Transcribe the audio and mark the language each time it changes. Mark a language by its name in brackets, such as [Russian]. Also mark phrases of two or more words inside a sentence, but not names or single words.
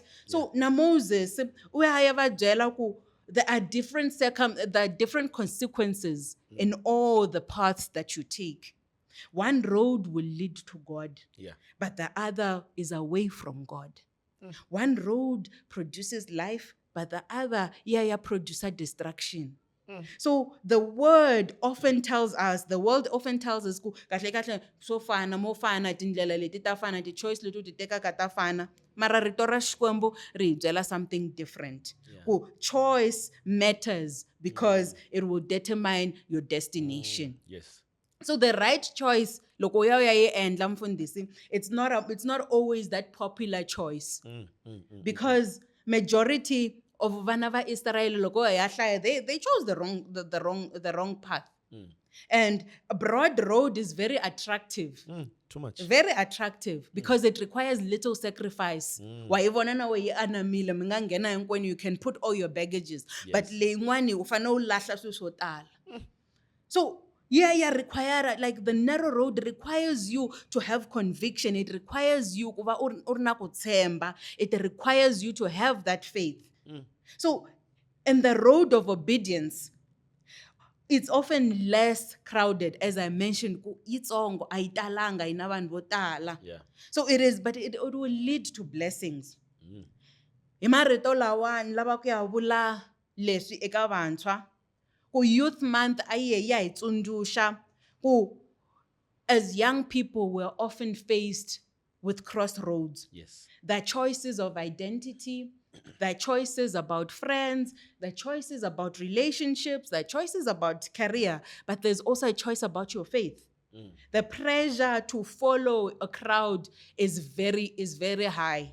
[English] So na Moses, there are different consequences in all the paths that you take. One road will lead to God, but the other is away from God. One road produces life, but the other produces destruction. So the world often tells us, [Tsonga] ku kahle kahle so fana mo fana tindlela leti ta fana ti choice leti ti tekaka ta fana mara rito ra Xikwembu ri hi byela [English] something different. Ku choice matters because it will determine your destination. Yes. So the right choice, [Tsonga] loko ya yi endla mfundisi, [English] it's not always that popular choice. Because majority of [Tsonga] vana va Israel loko ya hlaya, [English] they chose the wrong path. And a broad road is very attractive. Too much. Very attractive because it requires little sacrifice. [Tsonga] Wa ivona na we anamile mi nga nghena hinkwenu, [English] you can put all your baggages. [Tsonga] But leyin'wani u fanele u lahla swilo swo tala. [English] So require, like the narrow road requires you to have conviction. It requires you [Tsonga] ku va u ri na ku tshemba. [English] It requires you to have that faith. So in the road of obedience, it's often less crowded, as I mentioned. [Tsonga] Itsongo ayitalanga ina vanhu vo tala. [English] So it is, but it will lead to blessings. [Tsonga] Hi marito lawa ni lava ku ya vula leswi eka vantshwa. Ku Youth Month ayi ya hi tsundzuxa ku [English] as young people we're often faced with crossroads. The choices of identity, the choices about friends, the choices about relationships, the choices about career, but there's also a choice about your faith. The pressure to follow a crowd is very high.